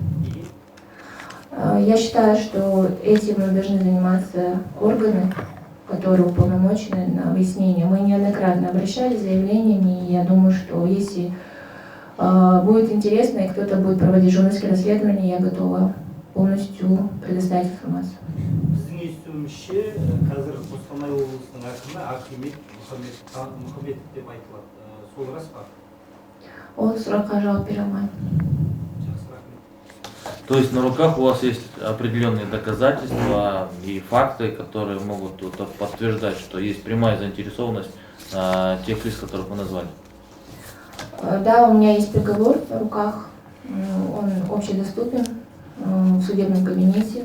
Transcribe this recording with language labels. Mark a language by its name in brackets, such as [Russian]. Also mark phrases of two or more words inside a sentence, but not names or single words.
[Russian] Я считаю, что этим должны заниматься органы, которые уполномочены на выяснение. Мы неоднократно обращались с заявлениями, и я думаю, что если будет интересно и кто-то будет проводить журналистские расследования, я готова полностью предоставить информацию. [Kazakh] Біздің естуімізше, қазір Қостанай облысының әкімі Архимед Мұхамбетов деп айтылады. Сол рас па? Ол сұраққа жауап бере алмаймын. Жақсы, рахмет. [Russian] То есть на руках у вас есть определенные доказательства и факты, которые могут подтверждать, что есть прямая заинтересованность тех лиц, которых вы назвали? Да, у меня есть приговор на руках, он общедоступен в судебном кабинете.